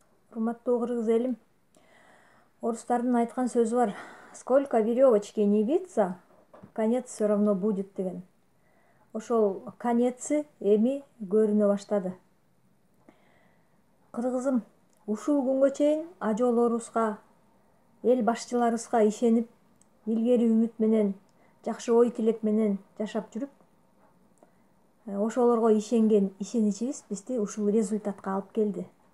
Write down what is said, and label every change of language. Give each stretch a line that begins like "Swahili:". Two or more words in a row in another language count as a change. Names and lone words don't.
Kyrgyz: Урматтуу кыргыз элим, орустардын айткан сөзү бар.
Russian: Сколько веревочки не виться, конец все равно будет деген.
Kyrgyz: Ошол конеци эми көрүнө баштады. Кыргызым, ушул күнгө чейин ажоолорубузга, эл башчыларыбызга ишенип, илгери үмүт менен, жакшы ой тилек менен жашап жүрүп, ошолорго ишенген ишеничибиз бизди ушул результатка алып келди.